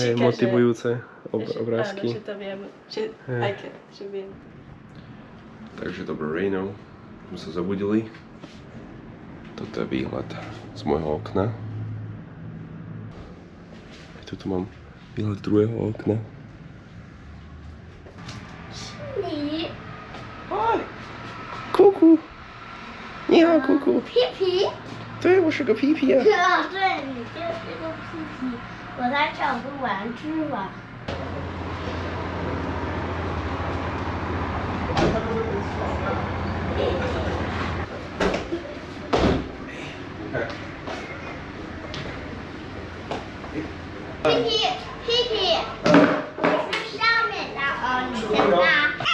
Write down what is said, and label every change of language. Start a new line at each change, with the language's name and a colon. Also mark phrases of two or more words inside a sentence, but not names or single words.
Slovak: Hej, motivujúce obrázky. Áno, že to viem, že aj keď, že viem. Takže dobré ráno, sme sa zabudili. Toto je výhľad z môjho okna. Aj tuto mám výhľad z druhého okna.
Chinese: 你 Kuku! 你好，Kuku！皮皮，对，我是个皮皮啊。对，你就是个皮皮，我在找个玩具吧。皮皮，皮皮，是上面的哦，你先拿。